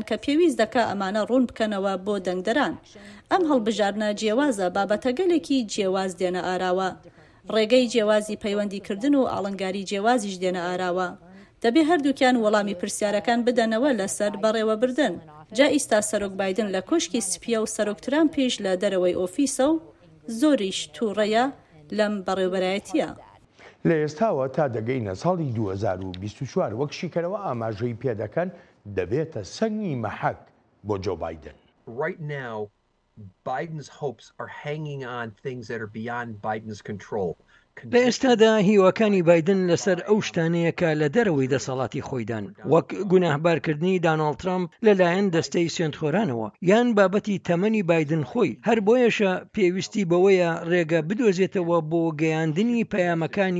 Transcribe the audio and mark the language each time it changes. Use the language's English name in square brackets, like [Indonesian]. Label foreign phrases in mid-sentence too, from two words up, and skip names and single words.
[Central Kurdish] کە پێویست دەکا ئەمانە ڕوون بکەنەوە بۆ دەنگدەران ئەم هەڵبژاردنە جیاوازە بابەتەگەلێکی جیاواز دێنە ئاراوە ڕێگەی جیاوازی پەیوەندیکردن و ئاڵنگاری جیاوازیش دێنە ئاراوە دەبێ هەردووکیان وەڵامی پرسیارەکان بدەنەوە لەسەر بەڕێوەبردن جا ئیستا سەرۆک بایدن لە کۆشکی سپیە و سەرۆک ترامپیش لە دەرەوەی ئۆفیسە و زۆریش تووڕەیە لەم بەڕێوەبەرایەتیە. لە ئێستاوە تا دەگەینە ساڵی 2024 وەک شیکەرەوە ئاماژەی پێدەکەن دەبێتە سەنگی مەحەک بۆ جۆ بایدن. [English] Right now, Biden's hopes are hanging on things that are beyond Biden's control. [Central Kurdish] لە ئێستادا هیواکانی بایدن لەسەر ئەو شتانەیە کە لە دەرەوەی دەسەڵاتی خۆیدان وەک گوناهبارکردنی دانالد ترامپ لەلایەن دەستەی سوێندخۆرانەوە یان بابەتی تەمەنی بایدن خۆی هەر بۆیەشە پێویستی بەوەیە ڕێگە بدۆزێتەوە بۆ گەیاندنی پەیامەکانی